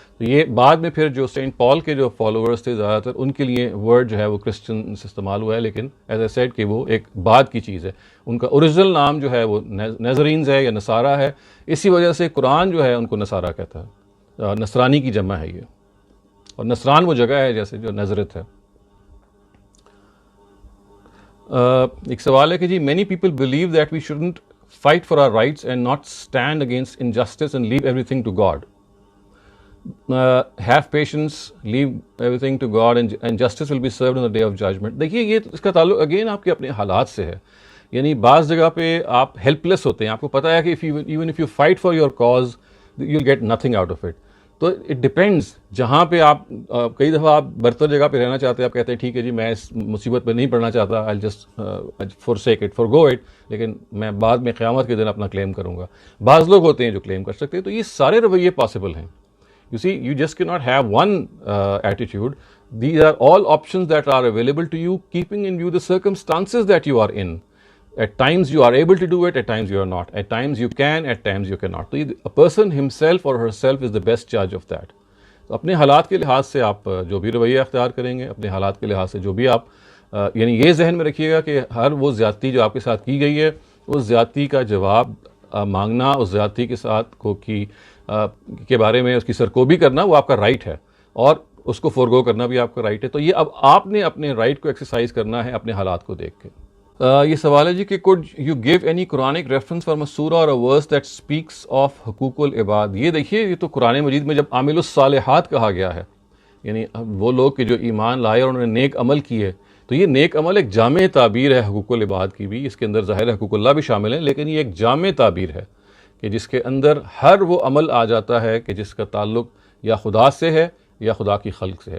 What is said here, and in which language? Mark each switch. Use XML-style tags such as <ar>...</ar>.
<ur>تو یہ بعد میں پھر جو سینٹ پال کے جو فالوورز تھے زیادہ تر ان کے لیے ورڈ جو ہے وہ کرسچن سے استعمال ہوا ہے، لیکن</ur> <en>as I said</en> <ur>کہ وہ ایک بعد کی چیز ہے. ان کا اوریجنل نام جو ہے وہ نیزرینز ہے یا نصارہ ہے. اسی وجہ سے قرآن جو ہے ان کو نصارہ کہتا ہے، نصرانی کی جمع ہے یہ، اور نصران وہ جگہ ہے جیسے جو نظرت ہے. ایک سوال ہے کہ جی</ur> <en>many people believe that we shouldn't fight for our rights and not stand against injustice and leave everything to God. Have patience, leave everything to God and justice will be served on the day of judgment.</en> <ur>دیکھیے یہ اس کا تعلق again آپ کے اپنے حالات سے ہے. یعنی بعض جگہ پہ آپ ہیلپ لیس ہوتے ہیں، آپ کو پتہ ہے کہ</ur> <en>even if you fight for your cause you'll get nothing out of it.</en> <ur>تو</ur> <en>It depends.</en> <ur>جہاں پہ آپ کئی دفعہ آپ برتر جگہ پہ رہنا چاہتے ہیں، آپ کہتے ہیں ٹھیک ہے جی میں اس مصیبت پہ نہیں پڑنا چاہتا،</ur> <en>I'll just forsake it, forgo it،</en> <ur>لیکن میں بعد میں قیامت کے دن اپنا کلیم کروں گا. بعض لوگ ہوتے ہیں جو کلیم کر سکتے ہیں. تو یہ سارے رویے پاسبل ہیں.</ur> <en>You see, you just cannot have one attitude. These are all options that are available to you, keeping in view the circumstances that you are in. At times you are able to do it, at times you are not. At times you can, at times you cannot. So a person himself or herself is the best judge of that.</en> <ur>تو اپنے حالات کے لحاظ سے آپ جو بھی رویہ اختیار کریں گے، اپنے حالات کے لحاظ سے جو بھی آپ یعنی یہ ذہن میں رکھیے گا کہ ہر وہ زیادتی جو آپ کے ساتھ کی گئی ہے اس زیادتی کا جواب مانگنا، اس زیادتی کے ساتھ کے بارے میں اس کی سرکوبی کرنا وہ آپ کا رائٹ ہے، اور اس کو فورگو کرنا بھی آپ کا رائٹ ہے. تو یہ اب آپ نے اپنے رائٹ کو ایکسرسائز کرنا ہے اپنے حالات کو دیکھ کے. یہ سوال ہے جی کہ</ur> <en>could you give any Quranic reference from a surah or a verse that speaks of حقوق العباد.</en> <ur>یہ دیکھیے یہ تو قرآن مجید میں جب عامل الصالحات کہا گیا ہے، یعنی وہ لوگ کہ جو ایمان لائے اور انہوں نے نیک عمل کیے، تو یہ نیک عمل ایک جامع تعبیر ہے حقوق العباد کی بھی. اس کے اندر ظاہر حقوق اللہ بھی شامل ہیں، لیکن یہ ایک جامع تعبیر ہے کہ جس کے اندر ہر وہ عمل آ جاتا ہے کہ جس کا تعلق یا خدا سے ہے یا خدا کی خلق سے ہے.</ur>